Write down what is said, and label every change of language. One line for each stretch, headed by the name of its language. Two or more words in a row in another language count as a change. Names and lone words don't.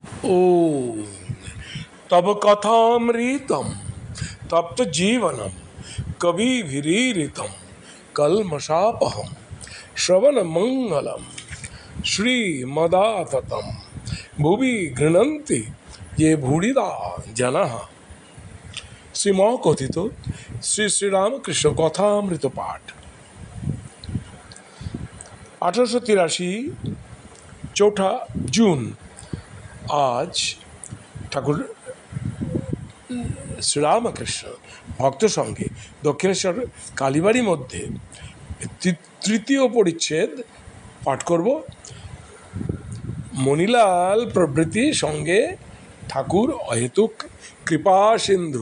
Sanskrit: ॐ तब कथामृतं तप्त जीवनम कविभिरीरितं कल्मषापहं श्रवण मंगलम श्रीमदाततं भुवि गृह्णन्ति ये भूरिदा जनाः।
Bangla: শ্রীম কথিত শ্রী শ্রীরামকৃষ্ণ কথামৃত পাঠ 1883 4 জুন। आज ঠাকুর শ্রীরামকৃষ্ণ ভক্ত সঙ্গে দক্ষিণেশ্বর কালীবাড়ির মধ্যে তৃতীয় পরিচ্ছেদ পাঠ করব। মণিলাল প্রভৃতি সঙ্গে ঠাকুর অহেতুক কৃপা সিন্ধু।